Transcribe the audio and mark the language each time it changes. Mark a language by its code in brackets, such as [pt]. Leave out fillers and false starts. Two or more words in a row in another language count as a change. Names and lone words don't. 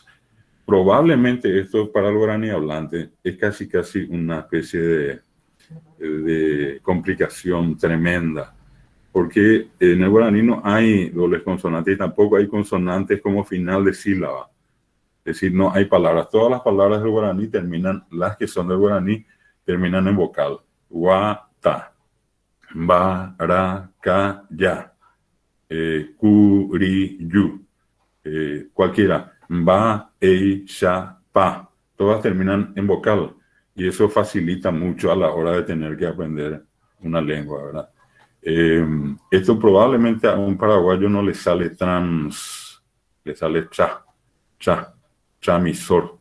[es] Probablemente esto para el guaraní hablante es casi una especie de complicación tremenda, porque en el guaraní no hay dobles consonantes y tampoco hay consonantes como final de sílaba. Es decir, no hay palabras. Todas las palabras del guaraní las que son del guaraní, terminan en vocal. [gn] Wa, ta, ba, ra, ka, ya. Ku, ri, yu. Cualquiera. Ba, ei, sha, pa. [es] Todas terminan en vocal. Y eso facilita mucho a la hora de tener que aprender una lengua, ¿verdad? Esto probablemente a un paraguayo no le sale trans, le sale chamisor.